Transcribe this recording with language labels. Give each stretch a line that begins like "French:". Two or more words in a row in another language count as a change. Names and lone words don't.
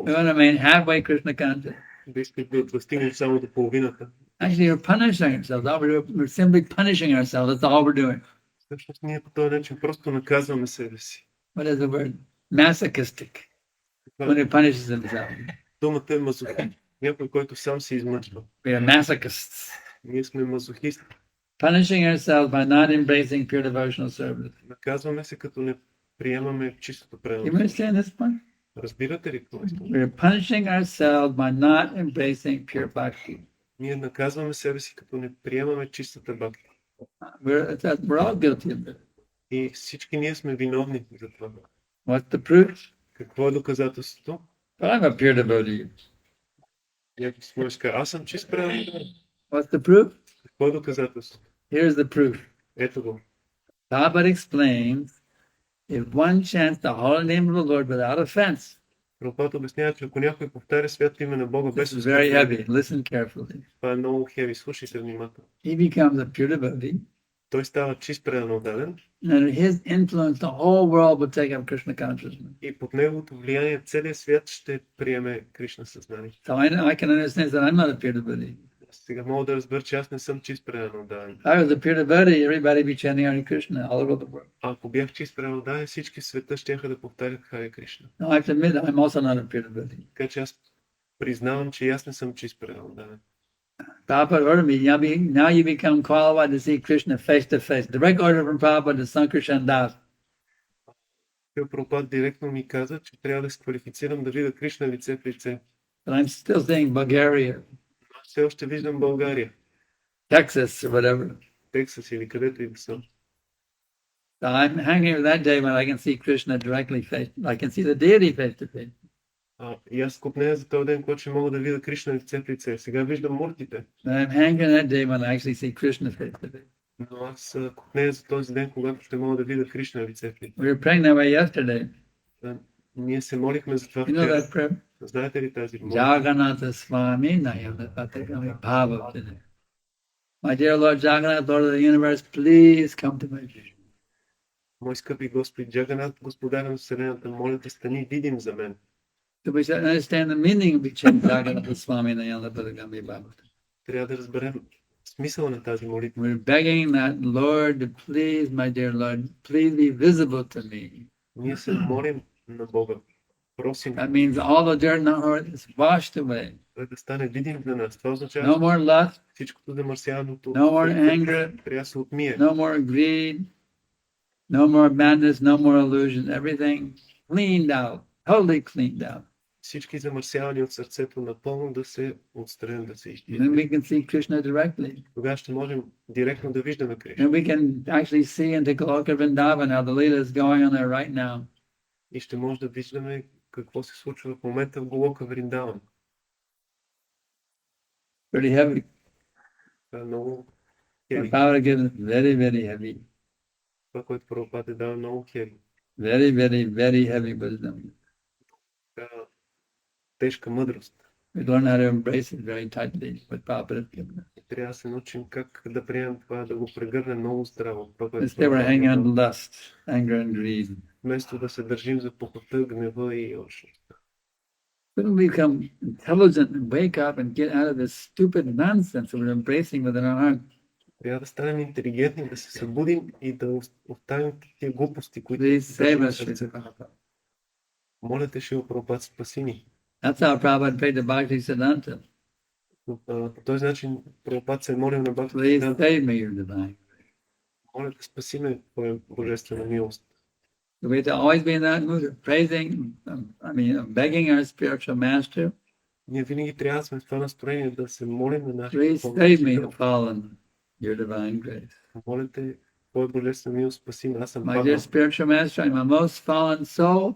English: We want to remain halfway Krishna conscious.
Bulgarian: Да искаме да стигнем само до половината.
English: Actually, we're punishing ourselves. We're simply punishing ourselves. That's all we're doing.
Bulgarian: Всъщност ние по този начин просто наказваме себе си.
English: What is the word? Masochistic. When he punishes himself.
Bulgarian: Думата е мазохист. Някой, който сам се измъчва.
English: We are masochists.
Bulgarian: Ние сме мазохисти.
English: Punishing ourselves by not embracing pure devotional service.
Bulgarian: Наказваме се, като не приемаме чистото
English: You
Bulgarian: правилно.
English: understand this point?
Bulgarian: Разбирате ли какво искам?
English: We're punishing ourselves by not embracing pure bhakti.
Bulgarian: Ние наказваме себе си, като не приемаме чистата бхакти.
English: We're all guilty of it.
Bulgarian: И всички ние сме виновни за това.
English: What's the proof?
Bulgarian: Какво е доказателството?
English: But I'm a pure devotee.
Bulgarian: Някой си може да каже, аз съм чист правилно.
English: What's the proof?
Bulgarian: Какво е доказателството?
English: Here's the proof.
Bulgarian: Ето го.
English: Prabhupada explains, if one chants the holy name of the Lord without offense,
Bulgarian: Прабхупада обяснява, че ако някой повтаря свято име на Бога
English: this
Bulgarian: без
English: is very
Bulgarian: оскърбление,
English: heavy. Listen carefully.
Bulgarian: това е много хеви. Слушайте внимателно.
English: He becomes a pure devotee,
Bulgarian: Той става чист преданодаден
English: and his influence, the whole world will take up Krishna consciousness.
Bulgarian: и под неговото влияние целият свят ще приеме Кришна съзнание.
English: So I can understand that I'm not a pure devotee.
Bulgarian: Сега мога да разбера, че аз не съм чист преданодаден.
English: If I was a pure devotee, everybody would be chanting Hare Krishna all over the world.
Bulgarian: Ако бях чист преданодаден, всички в света щяха да повтарят Харе Кришна.
English: No, I have to admit, I'm also not a pure devotee.
Bulgarian: Така че аз признавам, че и аз не съм чист преданодаден.
English: Prabhupada ordered me, now you become qualified to see Krishna face to face. Direct order from Prabhupada to Sankarshan Das.
Bulgarian: Прабхупада директно ми каза, че трябва да се квалифицирам да видя Кришна лице в лице.
English: But I'm still seeing Bulgaria,
Bulgarian: Аз все още виждам България,
English: Texas, or whatever.
Bulgarian: Тексас или където и да съм.
English: So I'm hanging with that day when I can see Krishna directly face, I can see the deity face to face.
Bulgarian: И аз купнея за този ден, когато ще мога да видя Кришна лице в лице. Сега виждам муртите,
English: And I'm hanging that day when I actually see Krishna face to face.
Bulgarian: но аз купнея за този ден, когато ще мога да видя Кришна лице в лице.
English: We were praying that way yesterday.
Bulgarian: Ние се молихме за това
English: You know
Bulgarian: вчера.
English: that prayer?
Bulgarian: Знаете ли тази молитва?
Sanskrit: Jagannath Swami Nayanapatakami Bhava.
English: My dear Lord Jagannath, Lord of the universe, please come to my vision.
Bulgarian: Мой скъпи Господи Джаганат, Господаря на Вселената, моля те, стани видим за мен.
English: So we should understand the meaning of
Sanskrit: Jagannath Swami Nayanapatakami Bhava.
Bulgarian: Трябва да разберем смисъла на тази молитва.
English: We're begging that Lord to please, my dear Lord, please be visible to me.
Bulgarian: Ние се молим на Бога. Просим
English: That means all the dirt in our heart is washed away.
Bulgarian: Той да стане видим за нас. Това
English: No
Bulgarian: означава
English: more lust,
Bulgarian: всичкото замърсяваното.
English: no more anger,
Bulgarian: Трябва да се отмие.
English: no more greed, no more madness, no more illusion. Everything cleaned out, totally cleaned out.
Bulgarian: Всички замърсявания от сърцето напълно да се отстранят, да се
English: Then
Bulgarian: изчистят.
English: we can see Krishna directly.
Bulgarian: Тогава ще можем директно да виждаме Кришна.
English: And we can actually see into Goloka Vrindavan how the Leela is going on there right now.
Bulgarian: И ще може да виждаме какво се случва в момента в Голока Вриндаван.
English: Pretty heavy.
Bulgarian: Това е много хеви.
English: Prabhupada gives very, very heavy.
Bulgarian: Това, което Прабхупада дава, е много хеви.
English: Very, very, very heavy wisdom.
Bulgarian: Така тежка мъдрост.
English: We learn how to embrace it very tightly, what Prabhupada has given us.
Bulgarian: И трябва да се научим как да приемем това, да го прегърнем много здраво. Това, което
English: Instead, we're
Bulgarian: Прабхупада
English: hanging
Bulgarian: дава.
English: on lust, anger, and greed.
Bulgarian: Вместо да се държим за похота, гнева и алчността.
English: Couldn't we become intelligent and wake up and get out of this stupid nonsense that we're embracing within our heart?
Bulgarian: Трябва да станем интелигентни, да се събудим и да оставим тия глупости, които
English: Please save
Bulgarian: държим в
English: us, Srila
Bulgarian: сърцето.
English: Prabhupada.
Bulgarian: Моля те, Шрила Прабхупад, спаси ни.
English: That's how Prabhupada prayed to Bhaktisiddhanta.
Bulgarian: По този начин Прабхупад се е молил на Бхакти
English: Please
Bulgarian: Сиданта.
English: save me, your divine.
Bulgarian: Моля те, спаси ме, Твоя божествена милост.
English: So we have to always be in that mood of praising, begging our spiritual master.
Bulgarian: Ние винаги трябва да сме в това настроение да се молим на нашия
English: Please
Bulgarian: духовен
English: save me,
Bulgarian: учител.
English: have fallen, your divine grace.
Bulgarian: Моля те, Твоя божествена милост, спаси ме. Аз съм
English: My dear
Bulgarian: паднал.
English: spiritual master, I'm a most fallen soul.